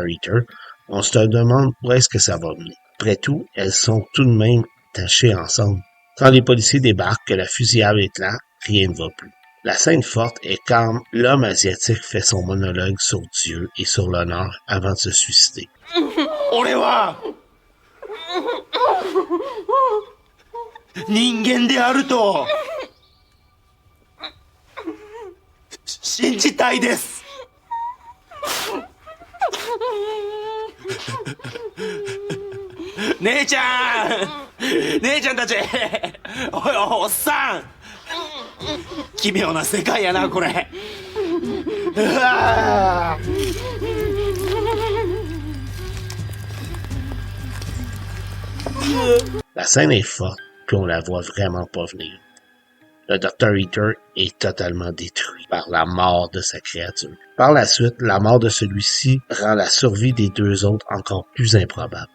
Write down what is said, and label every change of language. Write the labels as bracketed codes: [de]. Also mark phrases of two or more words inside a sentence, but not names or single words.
[fr] Eater, on se demande où est-ce que ça va mener. Après tout, elles sont tout de même attachées ensemble. Quand les policiers débarquent, que la fusillade est là, rien ne va plus. La scène forte est quand l'homme asiatique fait son monologue sur Dieu et sur l'honneur avant de se suicider. [ja] 俺は人間であると信じたいです。姉ちゃんたち、おいおっさん、奇妙な世界やなこれ。うわ [fr] La scène est forte, puis on la voit vraiment pas venir. Le Dr. Eater est totalement détruit par la mort de sa créature. Par la suite, la mort de celui-ci rend la survie des 2 autres encore plus improbable.